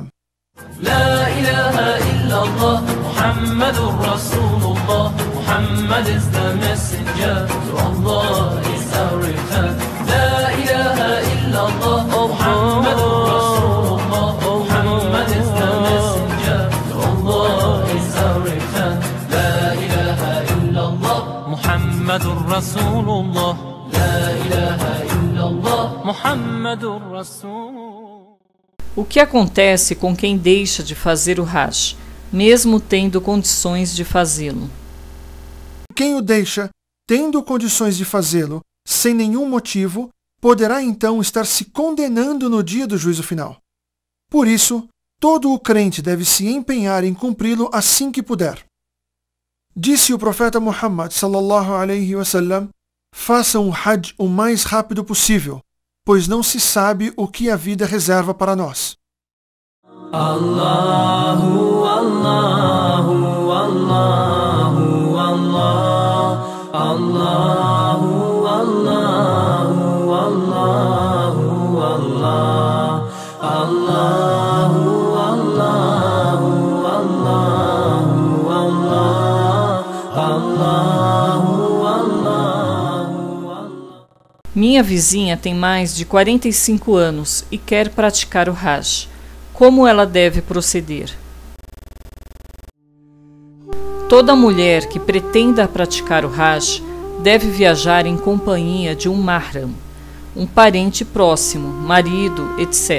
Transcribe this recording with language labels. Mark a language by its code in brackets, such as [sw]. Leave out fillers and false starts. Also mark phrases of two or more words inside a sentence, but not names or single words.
[ar] لا إله إلا الله، محمد رسول الله, [en] Muhammad is the messenger, to Allah is our return. [ar] لا إله إلا الله، محمد رسول الله, [en] Muhammad is the messenger, to Allah is our return. [ar] لا إله إلا الله، محمد رسول الله، لا إله إلا الله، محمد رسول الله. [pt] O que acontece com quem deixa de fazer o Hajj, mesmo tendo condições de fazê-lo? Quem o deixa, tendo condições de fazê-lo, sem nenhum motivo, poderá então estar se condenando no dia do juízo final. Por isso, todo o crente deve se empenhar em cumpri-lo assim que puder. Disse o profeta Muhammad [ar] صلى الله عليه وسلم: [pt] façam o Hajj o mais rápido possível, pois não se sabe o que a vida reserva para nós. [ar] الله، الله، الله، الله، الله، الله، الله، الله، الله، الله، الله، الله، الله، الله. [pt] Minha vizinha tem mais de 45 anos e quer praticar o Hajj. Como ela deve proceder? Toda mulher que pretenda praticar o Hajj deve viajar em companhia de um mahram, um parente próximo, marido, etc.